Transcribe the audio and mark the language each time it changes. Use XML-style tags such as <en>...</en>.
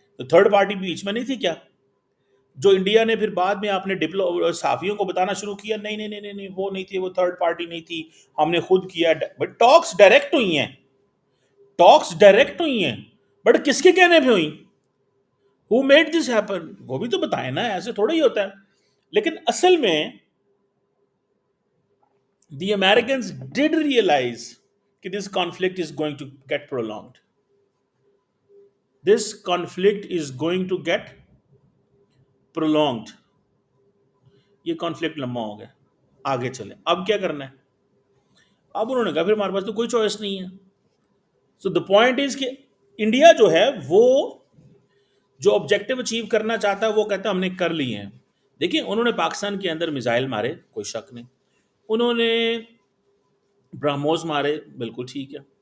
<ur>تو third party بیچ میں نہیں تھی کیا؟ جو انڈیا نے پھر بعد میں اپنے صحافیوں کو بتانا شروع کیا نہیں نہیں نہیں نہیں وہ نہیں تھی، وہ تھرڈ پارٹی نہیں تھی، ہم نے خود کیا. بٹ ٹاکس ڈائریکٹ ہوئی ہیں، ٹاکس ڈائریکٹ ہوئی ہیں، بٹ کس کے کہنے پہ ہوئی؟</ur> <en>Who made this happen؟</en> <ur>وہ بھی تو بتائیں نا، ایسے تھوڑا ہی ہوتا ہے. لیکن اصل میں</ur> <en>the Americans did realize</en> <ur>کہ</ur> <en>this conflict is going to get prolonged. This conflict is going to get prolonged.</en> <ur>یہ کانفلکٹ لمبا ہو گیا، آگے چلیں. اب کیا کرنا ہے؟ اب انہوں نے کہا پھر ہمارے پاس تو کوئی چوائس نہیں ہے.</ur> <en>so the point is</en> <ur>کہ انڈیا جو ہے وہ جو آبجیکٹو اچیو کرنا چاہتا ہے وہ کہتا ہے ہم نے کر لی ہیں. دیکھیں انہوں نے پاکستان کے اندر میزائل مارے، کوئی شک نہیں. انہوں نے برہموس مارے، بالکل ٹھیک ہے.</ur>